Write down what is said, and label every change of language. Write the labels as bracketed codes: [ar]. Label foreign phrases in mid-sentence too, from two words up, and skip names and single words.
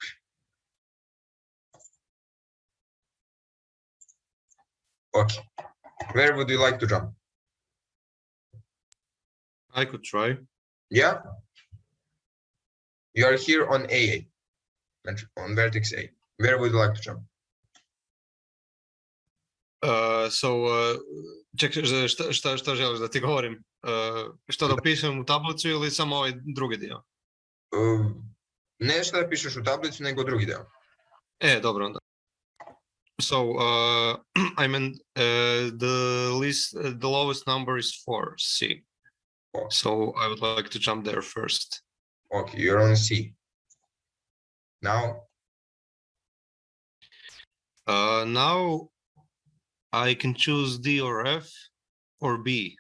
[en] Okay. Where would you like to jump? I could try. Yeah. You are here on A8, on vertex A. Where would you like to jump? [sr] Ček, šta želiš da ti govorim? [hr] Što da pišem u tablicu ili samo ovaj drugi dio? [sr] Ne šta da pišeš u tablicu, nego drugi deo. Dobro onda. [en] So, I mean, the lowest number is 4, C. Oh. So I would like to jump there first. Okay, you're on C. Now? Now I can choose D or F or B.